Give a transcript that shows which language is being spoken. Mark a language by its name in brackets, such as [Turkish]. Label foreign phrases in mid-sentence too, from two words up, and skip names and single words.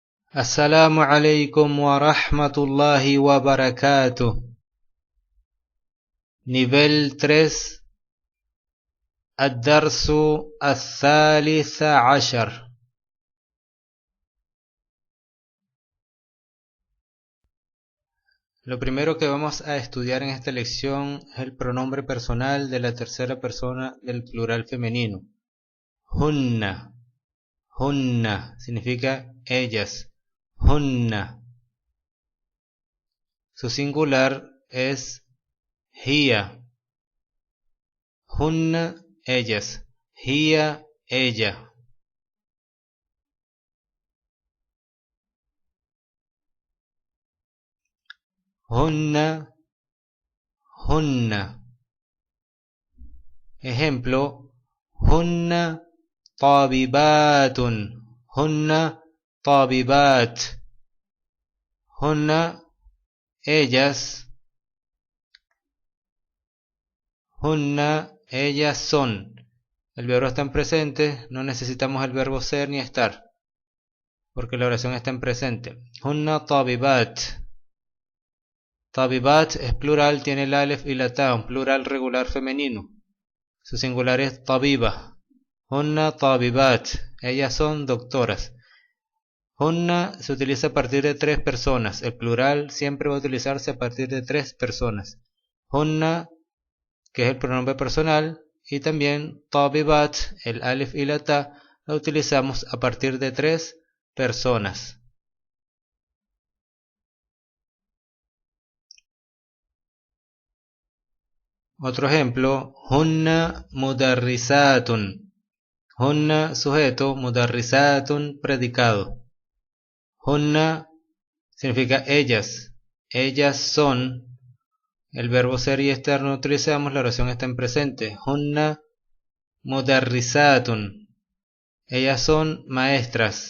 [Arabic] السلام عليكم ورحمة الله وبركاته. Nivel 3, الدرس الثالث عشر. [Spanish] Lo primero que vamos a estudiar en esta lección es el pronombre personal de la tercera persona del plural femenino. Hunna. Hunna significa ellas. Hunna. Su singular es hiya. Hunna, ellas. Hiya, ella. [Arabic] هنّ، هنّ. [Spanish] Ejemplo: [Arabic] هنّ طبيباتٌ. هنّ طبيبات. هنّ, ellas. [Spanish] Hunna, ellas son. El verbo está en presente, no necesitamos el verbo ser ni estar, porque la oración está en presente. [Arabic] هنّ طبيبات. [Spanish] Tabibat es plural, tiene el alef y la ta, un plural regular femenino. Su singular es tabiba. [Arabic] هنّ طبيبات. [Spanish] Ellas son doctoras. Hunna se utiliza a partir de 3 personas. El plural siempre va a utilizarse a partir de 3 personas. Hunna, que es el pronombre personal, y también tabibat, el alif y la ta, la utilizamos a partir de 3 personas. Otro ejemplo: [Arabic] هنّ مدرّساتٌ. [Spanish] Hunna sujeto, mudarrisatun predicado. Hunna significa ellas. Ellas son. El verbo ser y estar no utilizamos, la oración está en presente. [Arabic] هنّ مدرّساتٌ. [Spanish] Ellas son maestras.